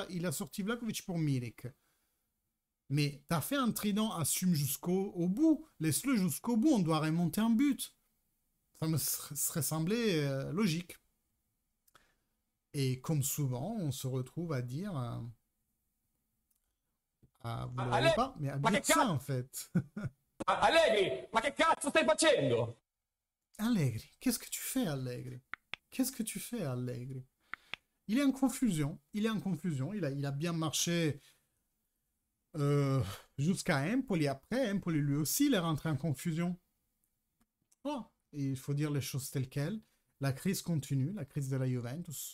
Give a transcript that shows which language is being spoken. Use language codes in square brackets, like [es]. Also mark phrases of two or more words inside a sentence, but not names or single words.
[fr] Bon, après, il a sorti Vlahovic pour Milik. Mais t'as fait un trident, assume jusqu'au bout. Laisse-le jusqu'au bout, on doit remonter un but. Ça me serait semblé logique. Et comme souvent, on se retrouve à dire, vous le voyez Allegri, pas, mais à ma dire che ça cazzo? en fait. [it] Allegri, ma che cazzo stai facendo? [fr] Allegri, qu'est-ce que tu fais, Allegri? Qu'est-ce que tu fais, Allegri? Il est en confusion. Il est en confusion. Il a bien marché euh, jusqu'à Empoli. Après, Empoli lui aussi, il est rentré en confusion. Voilà. Et il faut dire les choses telles quelles. La crise continue, la crise de la Juventus.